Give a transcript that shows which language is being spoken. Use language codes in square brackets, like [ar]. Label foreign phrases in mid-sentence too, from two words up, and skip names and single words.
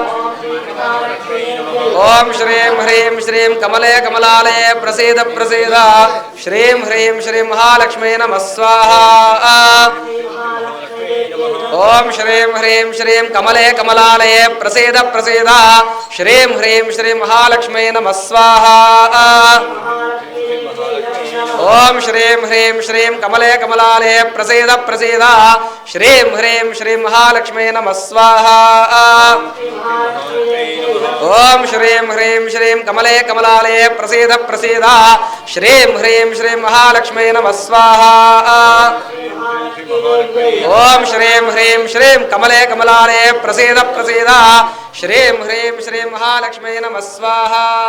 [sa] ओम श्रीं ह्रीं श्रीं कमले कमलालये प्रसीद प्रसीद श्रीं ह्रीं श्री महालक्ष्मी नमः स्वाहा ओम श्रीं ह्रीं श्रीं कमले कमलालये प्रसीद प्रसीद श्रीं ह्रीं श्री महालक्ष्मी नमः स्वाहा ఓం శ్రీం హ్రీం శ్రీం కమలే కమలాలే ప్రసీద ప్రసీద శ్రీం హ్రీం శ్రీం మహాలక్ష్మీ నమః స్వాహా ఓం శ్రీం హ్రీం శ్రీం కమలే కమలాలే ప్రసీద ప్రసీద శ్రీం హ్రీం శ్రీం మహాలక్ష్మీ నమః స్వాహా ఓం శ్రీం హ్రీం శ్రీం కమలే కమలాలే ప్రసీద ప్రసీద శ్రీం హ్రీం శ్రీం మహాలక్ష్మీ నమః స్వాహా